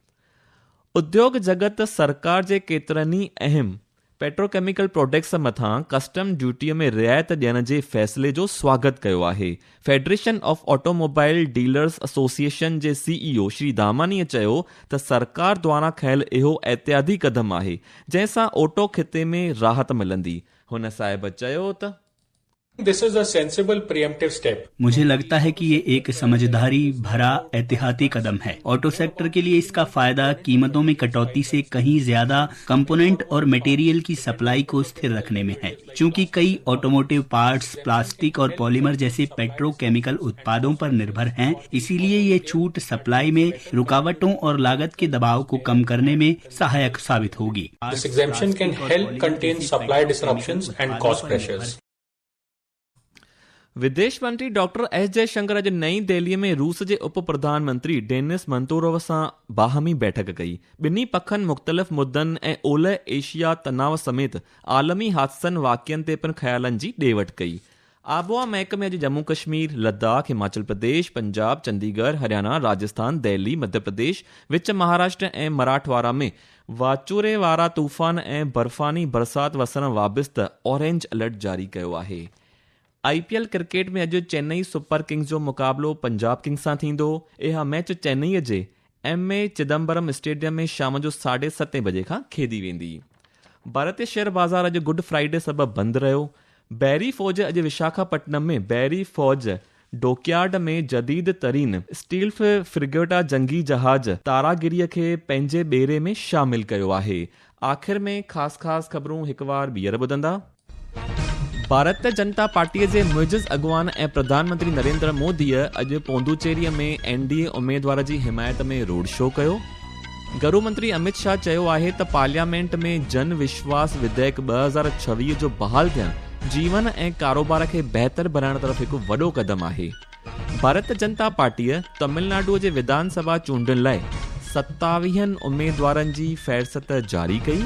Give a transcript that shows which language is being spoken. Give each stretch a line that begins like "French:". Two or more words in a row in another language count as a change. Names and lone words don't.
Sindhi: उद्योग जगत सरकार जे केतिरनि ई अहम
English: petrochemical products
Sindhi: मथां
English: custom duty
Sindhi: में रियायत ॾियण जे फ़ैसिले जो स्वागत कयो आहे। फेडरेशन ऑफ ऑटोमोबाइल डीलर्स एसोसिएशन जे CEO श्री दामानीअ चयो त सरकार द्वारा खयल इहो एहतियाती क़दम आहे जंहिंसां ऑटो खिते में राहत मिलंदी। हुन साहिब चयो त
English: This is a sensible preemptive step.
Hindi: मुझे लगता है कि ये एक समझदारी भरा एहतियाती कदम है।
English: auto sector
Hindi: के लिए इसका फायदा कीमतों में कटौती से कहीं ज्यादा कंपोनेंट और मटेरियल की सप्लाई को स्थिर रखने में है। चूंकि कई ऑटोमोटिव पार्ट्स प्लास्टिक और पॉलीमर जैसे पेट्रोकेमिकल उत्पादों पर निर्भर हैं, इसीलिए ये छूट सप्लाई में रुकावटों और लागत के दबाव को कम करने में सहायक साबित होगी।
English: This exemption can help contain supply disruptions and cost pressures.
Sindhi: विदेश मंत्री डॉक्टर S जयशंकर अॼु नई दिल्लीअ में रूस जे उप प्रधानमंत्री डेनिस मंतोरोव सां बाहमी बैठक कई। ॿिन्ही पखनि मुख़्तलिफ़ मुद्दनि ऐं ओलह एशिया तनाव समेत आलमी हादसनि वाक़िअनि ते पिणु ख़्यालनि जी ॾे वठि कई। आबोहवा महकमे अॼु जम्मू कश्मीर, लद्दाख, हिमाचल प्रदेश, पंजाब, चंडीगढ़, हरियाणा, राजस्थान, दिल्ली, मध्य प्रदेश, विच महाराष्ट्र ऐं मराठवाड़ा में वाचूरे वारा तूफ़ान ऐं बर्फ़ानी बरसाति वसण वाबिस्तु
English: orange alert
Sindhi: जारी कयो आहे। IPL क्रिकेट में अॼु चेन्नई सुपर किंग्स जो मुक़ाबिलो पंजाब किंग्स सां थींदो। इहा मैच चेन्नईअ जे MA चिदम्बरम स्टेडियम में शाम जो 7:30 बजे खां खेॾी वेंदी। भारतीय शेयर बाज़ार अॼु गुड फ्राइडे सबबु बंदि रहियो। बैरी फ़ौज अॼु विशाखापट्टनम में बैरी फ़ौज डॉकयार्ड में जदीद तरीन
English: steel frigate
Sindhi: जंगी जहाज तारागिरीअ खे पंहिंजे ॿेरे में शामिल कयो आहे। आख़िर में ख़ासि ख़बरूं हिकु बार ॿीहर ॿुधंदा। भारतीय जनता पार्टीअ जे मुइज़ अॻवान ऐं प्रधानमंत्री नरेंद्र मोदीअ अॼु पोंडुचेरीअ में NDA उम्मीदवार जी हिमायत में
English: road show
Sindhi: कयो। गृह मंत्री अमित शाह चयो आहे त पार्लियामेंट में जन विश्वास विधेयक 2026 जो बहाल थियणु जीवन ऐं कारोबार खे बहितर बनाइण तरफ़ हिकु वॾो क़दम आहे। भारतीय जनता पार्टीअ तमिलनाडुअ जे विधानसभा चूंडुनि लाइ 27 उम्मीदवारनि जी फ़हरिस्त जारी कई।